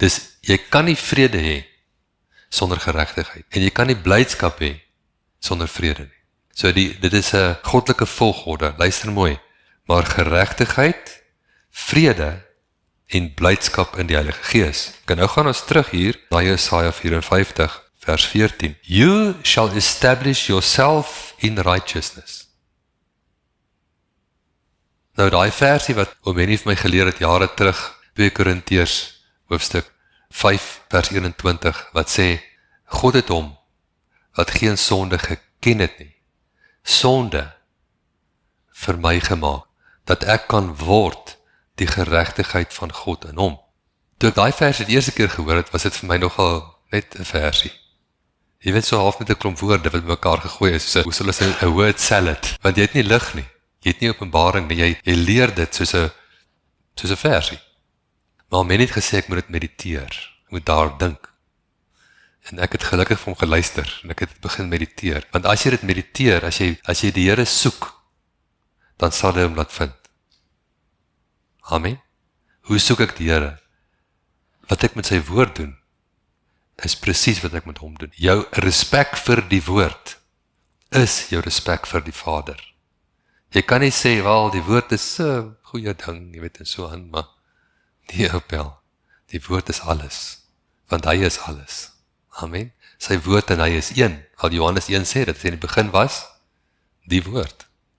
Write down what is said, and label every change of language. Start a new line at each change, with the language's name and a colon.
Afrikaans: Dis, jy kan nie vrede hê sonder geregtigheid, en jy kan nie blydskap hê sonder vrede nie. So dit is 'n goddelike volgorde, luister mooi, maar geregtigheid, vrede en blydskap in die Heilige Gees. En nou gaan ons terug hier na Jesaja 54 vers 14.
English: You shall establish yourself in righteousness.
Afrikaans: Nou daai versie wat oom Henny vir my geleer het jare terug, 2 Korintiërs hoofstuk 5 vers 21, wat sê, God het hom, wat geen sonde geken het nie, sonde vir my gemaak, dat ek kan word die geregtigheid van God in hom. Toe ek daai vers die eerste keer gehoor het, was dit vir my nogal net 'n versie. Jy weet, so half met 'n klomp woorde wat mekaar gegooi is, so, hoe sal ons 'n word salad, want jy het nie lig nie, jy het nie openbaring nie, jy leer dit soos 'n versie. Maar men het gesê, ek moet dit mediteer, ek moet daar dink. En ek het gelukkig vir hom geluister, en ek het begin mediteer. Want as jy dit mediteer, as jy die Here soek, dan sal hy hom laat vind. Amen. Hoe soek ek die Here? Wat ek met sy woord doen, is presies wat ek met hom doen. Jou respek vir die woord, is jou respek vir die Vader. Jy kan nie sê, wel, die woord is 'n goeie ding, jy weet, en so aan, maar nie opel. Die woord is alles, want hy is alles. Amen. Sy woord en hy is een. Al Johannes 1 sê, dat hy in die begin was, die woord.